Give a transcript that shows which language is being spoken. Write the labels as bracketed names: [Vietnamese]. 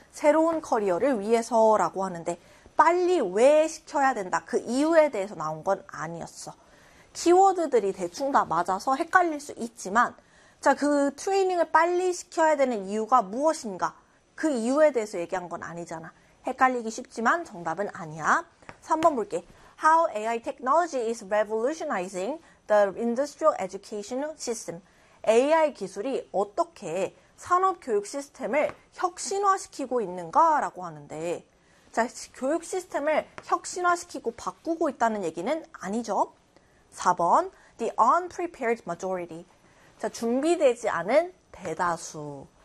[Korean] 새로운 커리어를 위해서라고 하는데 빨리 왜 시켜야 된다? 그 이유에 대해서 나온 건 아니었어. 키워드들이 대충 다 맞아서 헷갈릴 수 있지만, 자, 그 트레이닝을 빨리 시켜야 되는 이유가 무엇인가? 그 이유에 대해서 얘기한 건 아니잖아. 헷갈리기 쉽지만 정답은 아니야. 3번 볼게. [English] How AI technology is revolutionizing the industrial education system. [Korean] AI 기술이 어떻게 산업 교육 시스템을 혁신화시키고 있는가라고 하는데, 자, 교육 시스템을 혁신화시키고 바꾸고 있다는 얘기는 아니죠. [English] 4번, the unprepared majority. [Korean] 자, 준비되지 않은 대다수.